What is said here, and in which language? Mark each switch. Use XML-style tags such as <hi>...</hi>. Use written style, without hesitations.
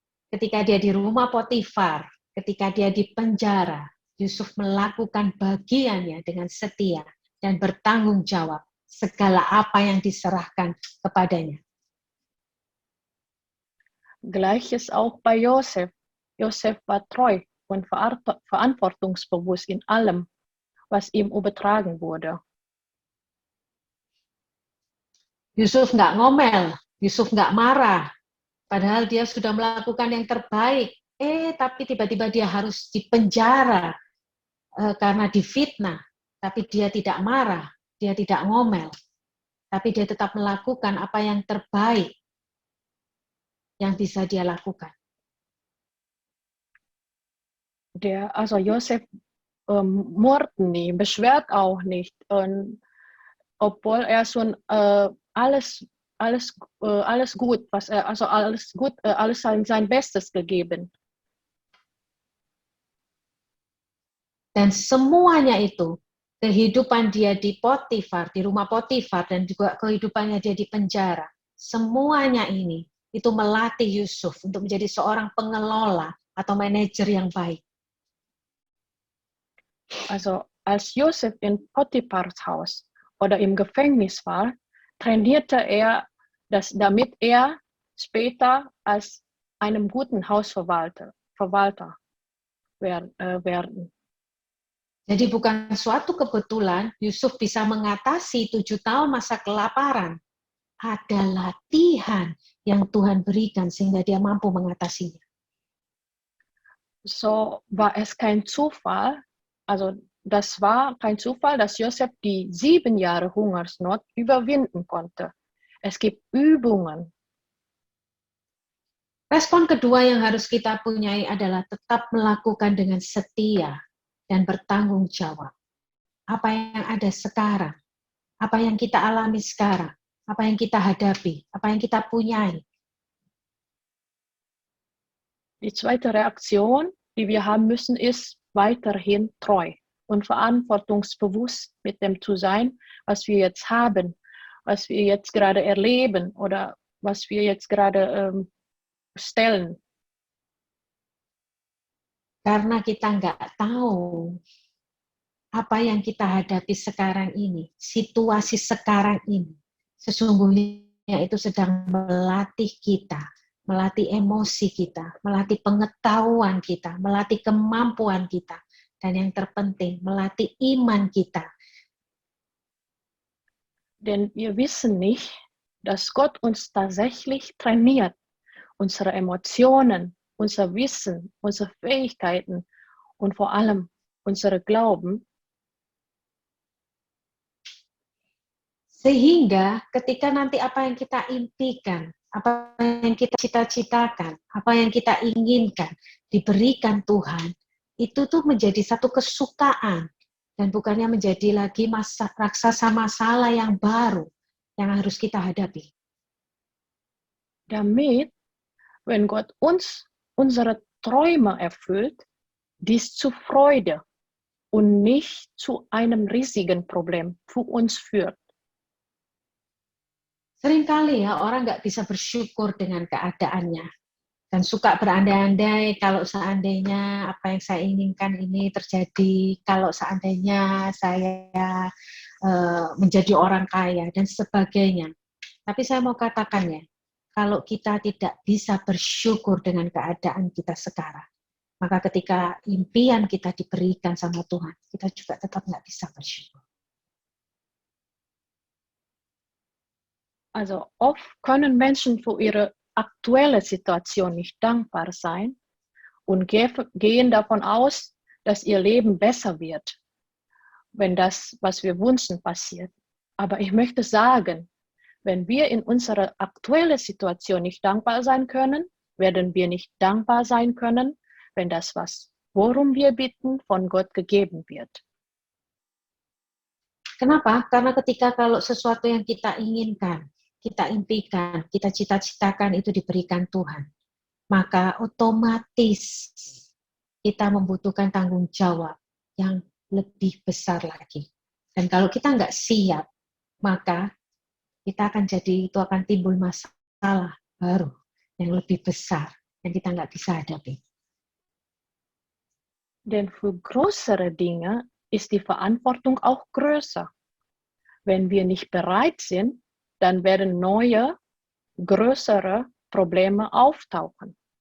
<id>Ketika dia di rumah Potifar, ketika dia di penjara, Yusuf melakukan bagiannya dengan setia dan bertanggung jawab segala apa yang diserahkan kepadanya.</id> <de>Gleiches auch bei Josef. Josef war treu und verantwortungsbewusst in allem, was ihm übertragen wurde.</de> <id>Yusuf nggak ngomel, Yusuf nggak marah, padahal dia sudah melakukan yang terbaik. Tapi tiba-tiba dia harus dipenjara karena difitnah, tapi dia tidak marah, dia tidak ngomel, tapi dia tetap melakukan apa yang terbaik yang bisa dia lakukan.</id> <de>Also Josef murrt nie, beschwert auch nicht, obwohl er schon alles gut, alles sein Bestes gegeben.</de> <id>Dan semuanya itu, kehidupan dia di Potifar, di rumah Potifar, dan juga kehidupannya dia di penjara, semuanya ini, itu melatih Yusuf untuk menjadi seorang pengelola atau manajer yang baik.</id> <de>Also als Josef in Potiphars Haus oder im Gefängnis war, trainierte er, damit er später als einem guten Hausverwalter werden.</de> <id>Jadi bukan suatu kebetulan Yusuf bisa mengatasi 7 tahun masa kelaparan. Ada latihan yang Tuhan berikan sehingga dia mampu mengatasinya.</id> <de>So war es kein Zufall, also das war kein Zufall, dass Josef die 7 Jahre Hungersnot überwinden konnte. Es gibt Übungen.</de> <id>Respon kedua yang harus kita punyai adalah tetap melakukan dengan setia dan bertanggung jawab. Apa yang ada sekarang, apa yang kita alami sekarang, apa yang kita hadapi, apa yang kita punyai.</id> <de>Die zweite Reaktion, die wir haben müssen, ist weiterhin treu und verantwortungsbewusst mit dem zu sein, was wir jetzt haben, was wir jetzt gerade erleben oder was wir jetzt gerade stellen.</de> <id>Karena kita nggak tahu apa yang kita hadapi sekarang ini, situasi sekarang ini, sesungguhnya itu sedang melatih kita, melatih emosi kita, melatih pengetahuan kita, melatih kemampuan kita, dan yang terpenting, melatih iman kita.</id> <de>Denn wir wissen nicht, dass Gott uns tatsächlich trainiert, unsere Emotionen, unser Wissen, unsere Fähigkeiten und vor allem unsere Glauben.</de> <id>Sehingga ketika nanti apa yang kita impikan, apa yang kita cita-citakan, apa yang kita inginkan diberikan Tuhan, itu tuh menjadi satu kesukaan dan bukannya menjadi lagi raksasa masalah yang baru yang harus kita hadapi.</id> <de>Damit, wenn Gott uns unsere Träume erfüllt, dies zu Freude und nicht zu einem riesigen Problem für uns führt.</de> <id>Seringkali ya orang nggak bisa bersyukur dengan keadaannya dan suka berandai-andai kalau seandainya apa yang saya inginkan ini terjadi, kalau seandainya saya menjadi orang kaya dan sebagainya. Tapi saya mau katakan ya, kalau kita tidak bisa bersyukur dengan keadaan kita sekarang, maka ketika impian kita diberikan sama Tuhan, kita juga tetap nggak bisa bersyukur.</id> <de>Also oft können Menschen für ihre aktuelle Situation nicht dankbar sein und gehen davon aus, dass ihr Leben besser wird, wenn das, was wir wünschen, passiert. Aber ich möchte sagen, wenn wir in unserer aktuellen Situation nicht dankbar sein können, werden wir nicht dankbar sein können, wenn das, worum wir bitten, von Gott gegeben wird.</de> <id>Kenapa? Karena ketika kalau sesuatu yang kita inginkan, kita impikan, kita cita-citakan itu diberikan Tuhan, maka otomatis kita membutuhkan tanggung jawab yang lebih besar lagi. Dan kalau kita nggak siap, maka kita akan akan timbul masalah baru yang lebih besar yang kita nggak bisa hadapi.</id> <de>Denn für größere Dinge ist die Verantwortung auch größer. Wenn wir nicht bereit sind, dann werden neue, größere Probleme auftauchen.</de>